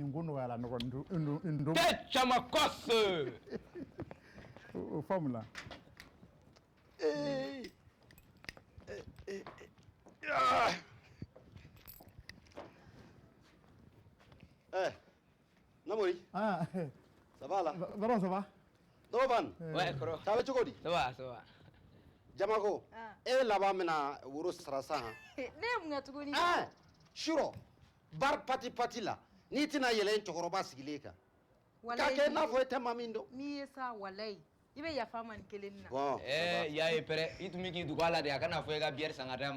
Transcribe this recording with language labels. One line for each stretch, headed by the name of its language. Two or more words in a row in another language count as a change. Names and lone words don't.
Bambara: nin ko nɔgɔya la nɔgɔ tɛ Camakos o faamu la Namori.
French: Ça va là? Baron, ça va? Doban. Ouais, kɔrɔ. Ça va
Bambara: cogo di?
French: Ça va.
Bambara: Jamako. E laban mina woro sarasa han. ne ye mun kɛ tuguni Shuro. Bar pati la. N'i tɛna yɛlɛ cɛkɔrɔba sigilen kan. K'a kɛ i n'a fɔ e tɛ maa min dɔn. n'i ye sa walayi i bɛ yafa ma nin kelen na y'a ye pɛrɛ i tun bɛ k'i dogo a la de a kana fɔ i ka bière san ka d'a ma